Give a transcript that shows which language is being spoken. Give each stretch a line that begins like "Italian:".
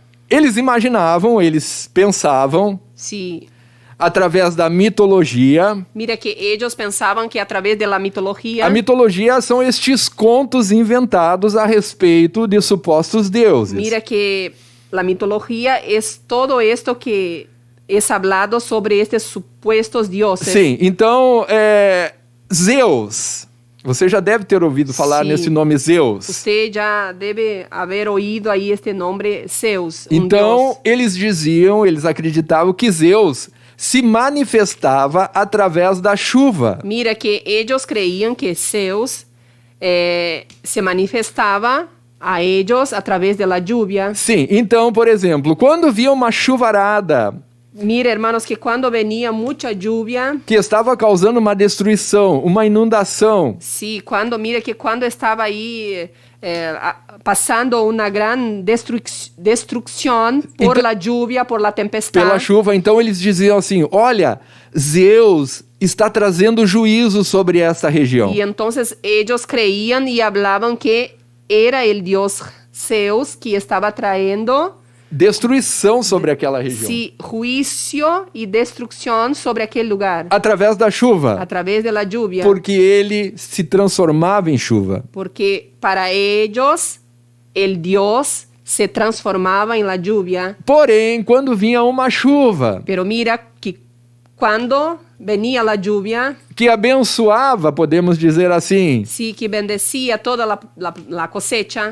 Portuguese: Eles imaginavam, eles pensavam,
Spanish: si
Portuguese: através da mitologia.
Spanish: mira que ellos pensaban que a través de la mitología,
Portuguese: A mitologia são estes contos inventados a respeito de supostos deuses.
Spanish: mira que la mitología es todo esto que es hablado sobre estos supuestos dioses.
Portuguese: Sim, então, Zeus. Você já deve ter ouvido falar Sim. nesse nome Zeus.
Spanish: Usted ya debe haber oído ahí este nombre Zeus. Un
Portuguese: Então,
Spanish: dios.
Portuguese: eles acreditavam que Zeus se manifestava através da chuva.
Spanish: Mira que ellos creían que Zeus se manifestaba a ellos a través de la lluvia.
Portuguese: Sim, então, por exemplo, quando via uma chuvarada
Spanish: Mira, hermanos, que cuando venía mucha lluvia,
Portuguese: que estava causando uma destruição, uma inundação,
Spanish: sí, mira que cuando estaba ahí pasando una gran destrucción por
Portuguese: Então-
Spanish: la lluvia, por la tempestad,
Portuguese: pela chuva, então eles diziam assim: olha, Zeus está trazendo juízo sobre essa região.
Spanish: y entonces ellos creían y hablaban que era el dios Zeus que estaba trayendo
Portuguese: Destruição sobre aquela região.
Spanish: sí, juicio y destrucción sobre aquel lugar
Portuguese: Através da
Spanish: a
Portuguese: chuva.
Spanish: través de la lluvia.
Portuguese: Porque ele se transformava em chuva.
Spanish: Porque para ellos el Dios se transformaba en la lluvia.
Portuguese: Porém, quando vinha uma chuva
Spanish: Pero mira que cuando venía la lluvia,
Portuguese: que que abençoava, podemos dizer assim,
Spanish: sí, que bendecía toda la cosecha.